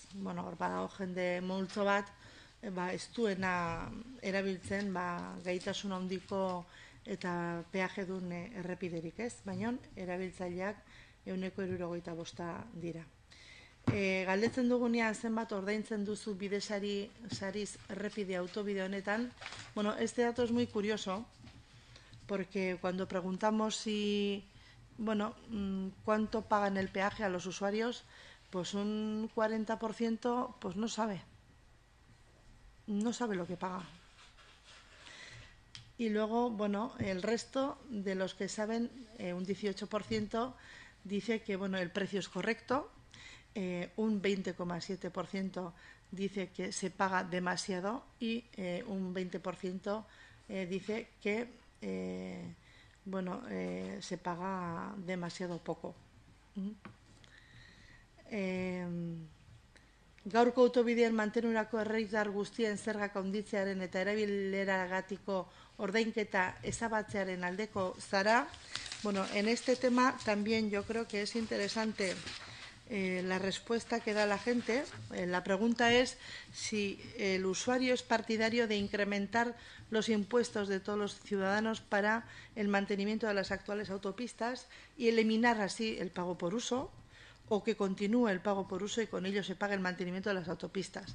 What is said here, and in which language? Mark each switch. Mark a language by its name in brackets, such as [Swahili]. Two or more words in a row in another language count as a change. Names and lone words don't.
[Basque] Hor badago jende multzo bat, ez duena erabiltzen gaitasun handiko eta peajedun errepiderik, ez? Baina erabiltzaileak 75% dira. Galdetzen dugunean zenbat ordaintzen duzu bidesari sariz errepide autobide honetan, [Spanish] este dato es muy curioso, porque cuando preguntamos si, cuánto pagan el peaje a los usuarios, pues un 40% pues no sabe lo que paga. Y luego, el resto de los que saben, un 18%, dice que el precio es correcto, un 20,7% dice que se paga demasiado y un 20% dice que se paga demasiado poco. [Basque] Gaurko autobidean mantenurako herritar guztien zergak handitzearen eta erabileragatiko ordainketa ezabatzearen aldeko zara. [Spanish] En este tema también yo creo que es interesante la respuesta que da la gente. La pregunta es si el usuario es partidario de incrementar los impuestos de todos los ciudadanos para el mantenimiento de las actuales autopistas y eliminar así el pago por uso, o que continúe el pago por uso y con ello se pague el mantenimiento de las autopistas.